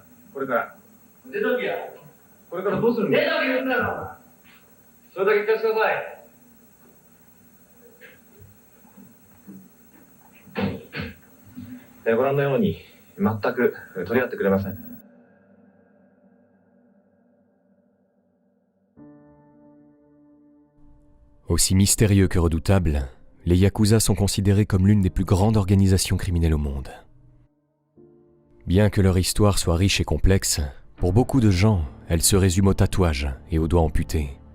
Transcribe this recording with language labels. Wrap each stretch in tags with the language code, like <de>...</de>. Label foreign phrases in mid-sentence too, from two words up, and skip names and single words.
<ja>これから出ときや。これからどうするんですか？出とき言うんだろ。それだけ聞かせてください。ご覧のように全く取り合ってくれません。</ja> <fr>Aussi mystérieux que redoutables, les Yakuza sont considérés comme l'une des plus grandes organisations criminelles au monde. Bien que leur histoire soit riche et complexe, pour beaucoup de gens, elle se résume au tatouage et aux doigts amputés.</fr>